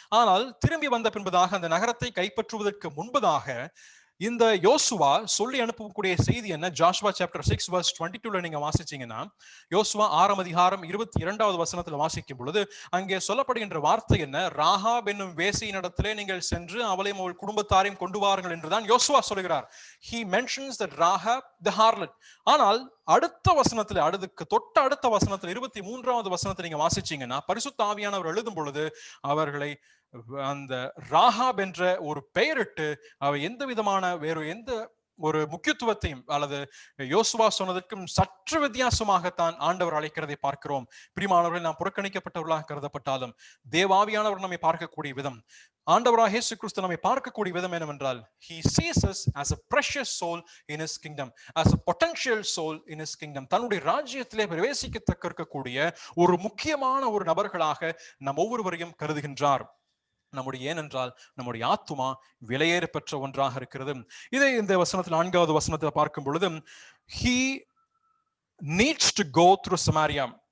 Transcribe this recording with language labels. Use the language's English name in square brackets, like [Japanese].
[Tamil] ஆனால் திரும்பி வந்த பின்பதாக அந்த நகரத்தை கைப்பற்றுவதற்கு முன்பதாக இந்த யோசுவா சொல்லி அனுப்பக்கூடிய செய்தி என்ன? [English] Joshua chapter 6 verse 22ல [Tamil] நீங்க வாசிச்சீங்கன்னா, யோசுவா 6ஆம் அதிகாரம் 22வது வசனத்துல வாசிக்கும் பொழுது அங்கே சொல்லப்படுகின்ற வார்த்தை என்ன? ராகாப் என்னும் வேசியின் இடத்திலே நீங்கள் சென்று அவளையும் அவள் குடும்பத்தாரையும் கொண்டு வாருங்கள் என்றுதான் யோசுவா சொல்கிறார். [English] He mentions that Rahab the harlot. [Tamil] ஆனால் அடுத்த வசனத்துல, அடுத்த வசனத்துல 23வது வசனத்தை நீங்க வாசிச்சீங்கன்னா, பரிசுத்த ஆவியானவர் எழுதும் பொழுது அவர்களை அந்த ராகாப் என்ற ஒரு பெயரிட்டு அவ எந்த விதமான வேறு எந்த ஒரு முக்கியத்துவத்தையும் அல்லது யோசுவா சொன்னதற்கும் சற்று வித்தியாசமாகத்தான் ஆண்டவர் அழைக்கிறதை பார்க்கிறோம். பிரியமானவர்கள், நாம் புறக்கணிக்கப்பட்டவர்களாக கருதப்பட்டாலும் தேவாவியானவர் நம்மை பார்க்கக்கூடிய விதம், ஆண்டவராகிய இயேசு கிறிஸ்து நம்மை பார்க்கக்கூடிய விதம் என்னவென்றால், [English] he sees us as a precious soul in his kingdom, as a potential soul in his kingdom. [Tamil] தன்னுடைய ராஜ்யத்திலே பிரவேசிக்கத்தக்க இருக்கக்கூடிய ஒரு முக்கியமான ஒரு நபர்களாக நம் ஒவ்வொருவரையும் கருதுகின்றார். ஏனென்றால் நம்முடைய ஆத்துமா விலையேற பெற்ற ஒன்றாக இருக்கிறது. இதை இந்த வசனத்தில் 4வது வசனத்தில் பார்க்கும் பொழுது, [English] he needs to go through Samaria.